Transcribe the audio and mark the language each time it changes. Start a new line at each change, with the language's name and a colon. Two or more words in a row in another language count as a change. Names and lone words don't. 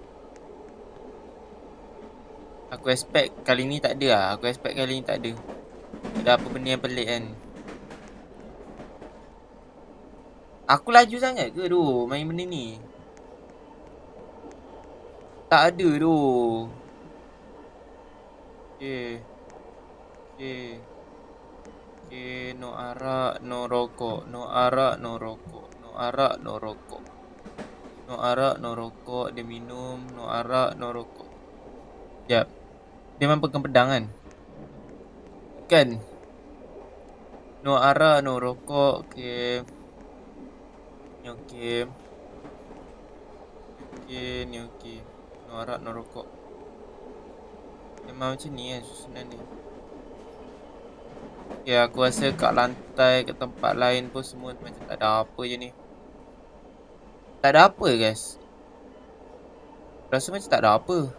Malay: Aku expect kali ni tak ada lah. Aku expect kali ni tak ada. Ada apa benda yang pelik kan. Aku laju sangat ke tu main benda ni? Tak ada tu. Okay. Okay. Okay, no arak, no rokok. No arak, no rokok. No arak, no rokok. No arak, no rokok. Dia minum. No arak, no rokok. Sekejap. Dia memang pegang pedang kan? Kan? No arak, no rokok. Okay. Ni okay. Okay, ni okay. No arak, no rokok. Memang macam ni kan susunan dia. Okay, aku rasa kat lantai, kat tempat lain pun semua macam tak ada apa je ni. Tak ada apa guys. Rasa macam tak ada apa.